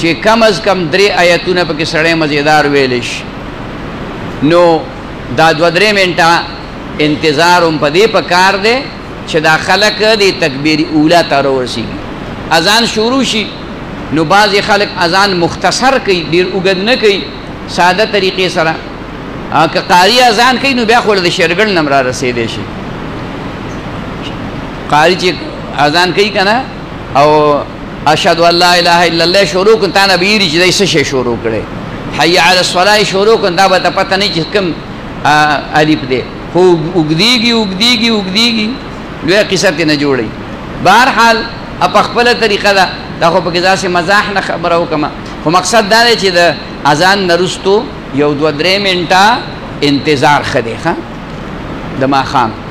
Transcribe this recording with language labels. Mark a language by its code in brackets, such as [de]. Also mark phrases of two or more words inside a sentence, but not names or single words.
[ps] کم از کم 3 آیتونه پکې سړی مزیدار ویلی شي نو دا 2-3 منټه انتظار هم په دې په کار دی چې دا خلک د تکبیر اوله ته راورسېږي اذان شروع شي نو بعضې خلک اذان مختصر کوي ډېر اوږد نه کوي ساده طریقې سره که قاري اذان کوي نو بیا خو د شیرګل نه هم را رسېدی شي قاری چې اذان کوي که نه او [ar] اشهد ان لا اله الا الله [ps] شروع کن تا نه بیری چې دی څه شی شروع کړی [ar] حی علی الصلاه [ps] شروع کن دا به ته پته نه چې کوم الف دی خو اوږدېږي اوږدېږي اوږدېږي لویه قصه ترې نه جوړوي بهرحال په خپله طریقه ده دا خو پکې داسې مزاح نه خبره وکړمه خو مقصد دا دی چې د اذان نه وروستو یو 2-3 منټه انتظار ښه دی ښه د ماښام